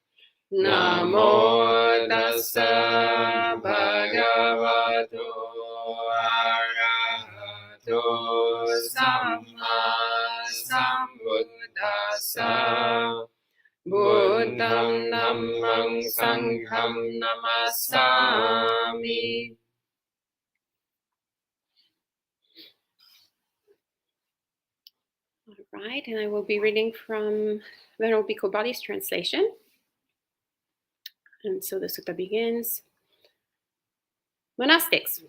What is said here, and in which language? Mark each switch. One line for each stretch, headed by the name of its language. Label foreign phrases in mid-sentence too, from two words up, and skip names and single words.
Pali: Namo tassa bhagavato arahato samma sambuddhassa. Buddham dhammam sangham namasami.
English: All right, and I will be reading from Venerable Bhikkhu Bodhi's translation. And so the sutta begins. Monastics.